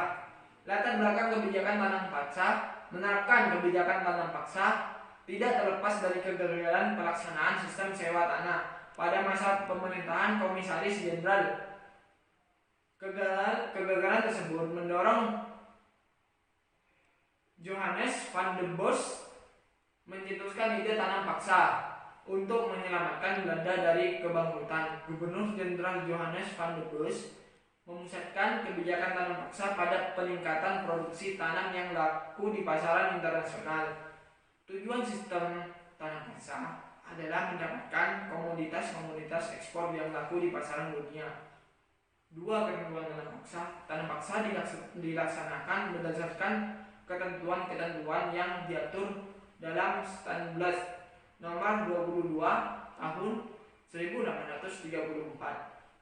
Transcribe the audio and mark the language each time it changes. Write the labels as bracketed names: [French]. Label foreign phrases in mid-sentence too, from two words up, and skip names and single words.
[Indonesian] Latar belakang kebijakan tanam paksa. Menerapkan kebijakan tanam paksa tidak terlepas dari kegagalan pelaksanaan sistem sewa tanah pada masa pemerintahan Komisaris Jenderal. Kegagalan tersebut mendorong Johannes van den Bos mencetuskan ide tanam paksa untuk menyelamatkan Belanda dari kebangkrutan. Gubernur Jenderal Johannes van den Bos memusatkan kebijakan tanam paksa pada peningkatan produksi tanam yang laku di pasaran internasional. Tujuan sistem tanam paksa adalah mendapatkan komoditas-komoditas ekspor yang laku di pasaran dunia. Dua ketentuan tanam paksa dilaksanakan berdasarkan ketentuan-ketentuan yang diatur dalam Stanblad nomor 22 tahun 1834.